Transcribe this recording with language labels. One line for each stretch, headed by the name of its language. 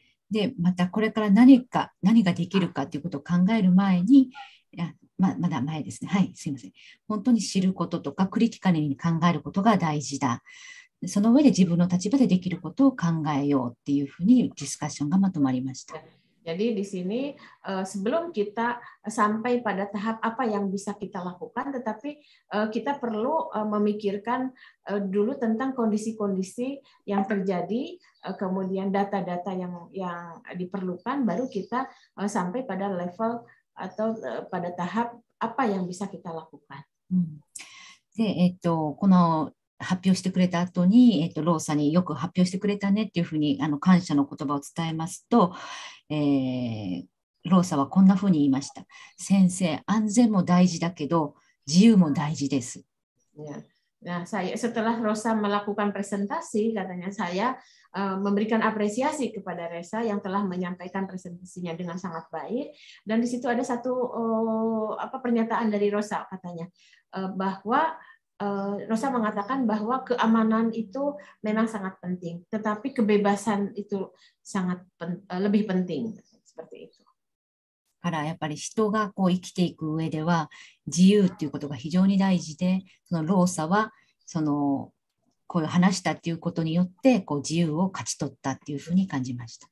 Japanese: で、またこれから何ができるかということを考える前に、まだ前ですね。はい、すいません。本当に知ることとかクリティカルに考えることが大事だ。その上で自分の立場でできることを考えようっていうふうにディスカッションがまとまりました。
Indonesian: Jadi di sini sebelum kita sampai pada tahap apa yang bisa kita lakukan, tetapi kita perlu memikirkan dulu tentang kondisi-kondisi yang terjadi, kemudian data-data yang diperlukan, baru kita sampai pada level atau pada tahap apa yang bisa kita lakukan.
Japanese: で、この発表してくれた後に、ローサによく発表してくれたねっていうふうに感謝の言葉を伝えますと、ローサはこんなふうに言いました。先生、安全も大事だけど自由も大事です。
Indonesian: Nah, setelah Rosa melakukan presentasi, katanya saya memberikan apresiasi kepada Resa yang telah menyampaikan presentasinya dengan sangat baik. Dan di situ ada satu pernyataan dari Rosa, katanya bahwa Rosa mengatakan bahwa keamanan itu memang sangat penting, tetapi kebebasan itu sangat lebih penting, seperti itu.
Japanese: からやっぱり人がこう生きていく上では自由っていうことが非常に大事で、そのローサはこういう話したっていうことによってこう自由を勝ち取ったっていうふうに感じました。